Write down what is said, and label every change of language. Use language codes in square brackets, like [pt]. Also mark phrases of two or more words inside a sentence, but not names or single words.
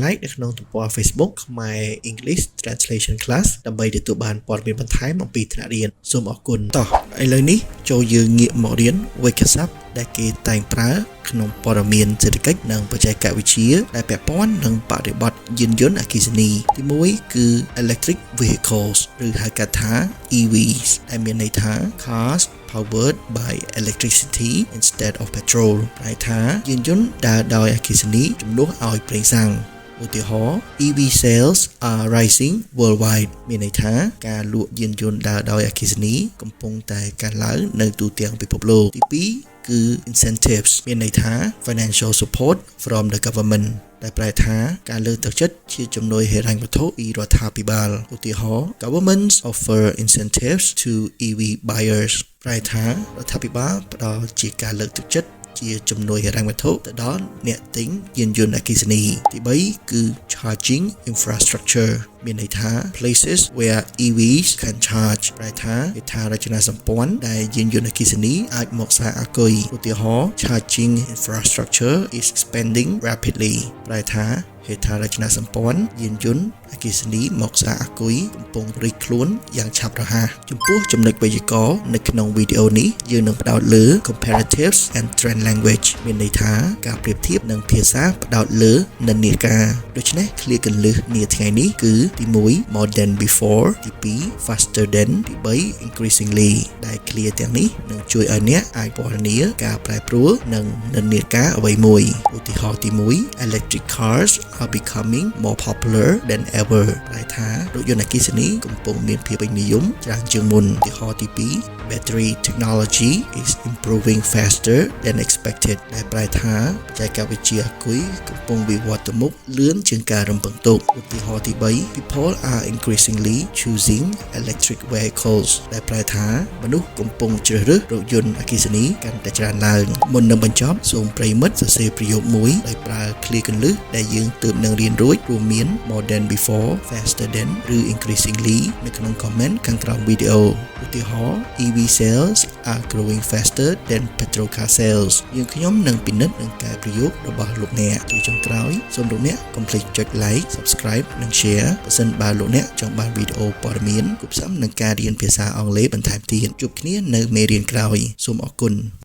[km] like នៅក្នុងទំព័រ Facebook ខ្មែរ English Translation Class ដើម្បីទទួលបានព័ត៌មានបន្ថែមអំពីថ្នាក់រៀនសូមអរគុណតោះឥឡូវ នេះចូលយើងងាកមករៀនវិជ្ជាសព្ទដែលគេតែងប្រើក្នុងព័ត៌មានសេដ្ឋកិច្ចនិងបច្ចេកវិទ្យាដែលពាក់ព័ន្ធនឹងបរិបទយានយន្តអគ្គិសនីទី1គឺ [en] electric vehicles [km] ឬហៅកាត់ថា EVs ដែលមានន័យថា [en] cars powered by electricity instead of petrol [km] ប្រែថាយានយន្តដើរដោយអគ្គិសនីជំនួសឲ្យប្រេងសាំងឧទា ហរណ៍ [en] EV sales are rising worldwide [km] មានន័យថាការលក់យានយន្តដើរដោយអគ្គិសនីកំពុងតែកើនឡើងនៅ ទូទាំងពិភពលោកទី2គឺ incentives មានន័យថា [en] financial support from the government [km] ដែលប្រែថាការលើកទឹកចិត្តជាជំនួយហិរញ្ញវត្ថុពីរដ្ឋាភិបាលឧទាហរណ៍ [en] governments offer incentives to EV buyers [km] ប្រែថារដ្ឋាភិបាលផ្ដល់ជាការលើកទឹកចិត្តជាជំនួយហិរញ្ញវត្ថុទៅដល់អ្នកទិញយានយន្តអគ្គិសនីទី3គឺ [en] charging infrastructure [km] មានន័យថា [en] places where EVs can charge [km] ប្រែថាហេដ្ឋារចនាសម្ព័ន្ធដែលយានយន្តអគ្គិសនីអាចមកសារអាគុយឧទាហរណ៍ [en] charging infrastructure is expanding rapidly [km] ប្រែថាហេដ្ឋារចនាសម្ព័ន្ធយានយន្តអគ្គិសនីមកសារអាគុយកំពុងរីកខ្លួនយ៉ាងឆាប់រហ័សចំពោះចំណុចវេយ្យាករណ៍នៅក្នុងវីដេអូនេះយើងនឹងផ្ដោតលើ [en] comparatives and trend language [km] មានន័យ ថាការប្រៀបធៀបនិងភាសាផ្ដោតលើនិន្នាការដូច្នេះឃ្លាគន្លឹះនាថ្ងៃនេះគឺទី1 [en] more than before [km] ទី2 [en] faster than [km] ទី3 increasingly ដែលឃ្លាទាំងនេះនឹងជួយឲ្យអ្នកអាចពណ៌នាការប្រែប្រួលនិងនិន្នាការអ្វីមួយឧទាហរណ៍ទី1 [en] electric cars are becoming more popular than ever [km] ប្រែថារថយន្តអគ្គិសនីកំពុងមានភាពពេញនិយមច្រើនជាងមុនឧទាហរណ៍ទី2 [en] battery technology is improving faster than expected [km] ដែលប្រែថាបច្ចេកវិទ្យាអាគុ យកំពុងវិវត្តទៅមុខលឿនជាងការរំពឹងទុកឧទាហរណ៍ទី3 [en] people are increasingly choosing electric vehicles [km] ដែលប្រែថាមនុស្សកំពុងជ្រើសរើសរថយ ន្តអគ្គិសនីកាន់តែច្រើនឡើងមុននឹងបញ្ចប់សូមប្រិយមិត្តសរសេរប្រយោគមួយដោយប្រើឃ្លាគន្លឹះដែលយើង ទើបនឹងរៀនរួចរួមមាន [en] more than before faster than [km] ឬ increasingly នៅក្នុង comment ខាងក្រោមវីដេអូឧទាហរណ៍ [en] EV sales are growing faster than petrol car sales [km] យើងខ្ញុំនឹងពិនិត្យនឹងការប្រយោគរបស់លោកអ្នកជាចុងក្រោយសូមលោកអ្នកកុំភ្លេចចុច [en] like subscribe [km] និង share ប្រសិនបើលោកអ្នកចង់បានវីដេអូព័ត៌មានគួបផ្សំនឹងការរៀនភាសាអង់គ្លេសបន្ថែមទៀតជួបគ្នានៅមេរៀនក្រោយសូមអរគុណ